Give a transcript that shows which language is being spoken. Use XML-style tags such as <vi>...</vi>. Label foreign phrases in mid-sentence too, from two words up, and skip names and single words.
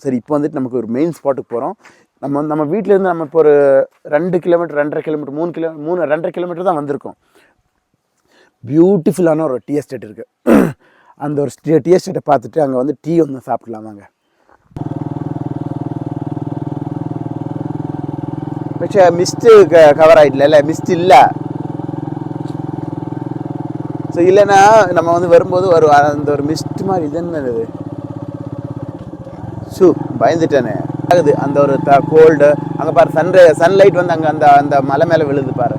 <ta>சரி, இப்போ வந்துட்டு நமக்கு ஒரு</ta> <en>main spot</en> <ta>போகிறோம். நம்ம வீட்டிலேருந்து நம்ம இப்போ ஒரு 2 கிலோமீட்டர் 2.5 கிலோமீட்டர் 2.5 கிலோமீட்டர் தான் வந்திருக்கோம். பியூட்டிஃபுல்லான ஒரு</ta> <en>tea estate</en> <ta>இருக்குது. அந்த ஒரு</ta> <en>tea estate</en> <ta>பார்த்துட்டு அங்கே வந்து டீ ஒன்று சாப்பிட்லாமாங்க.</ta> <ml>പക്ഷേ</ml> <en>mist cover</en> <ml>ആയിട്ടില്ല അല്ലേ? മിസ്റ്റ് ഇല്ല.</ml> <ta>ஸோ இல்லைன்னா நம்ம வந்து வரும்போது அந்த ஒரு மிஸ்ட் மாதிரி இது என்னது பயந்துட்டேனே ஆகுது அந்த ஒரு கோல்டு. அங்கே பாரு சன்லைட் வந்து அங்கே அந்த அந்த மலை மேலே விழுது பாரு.</ta>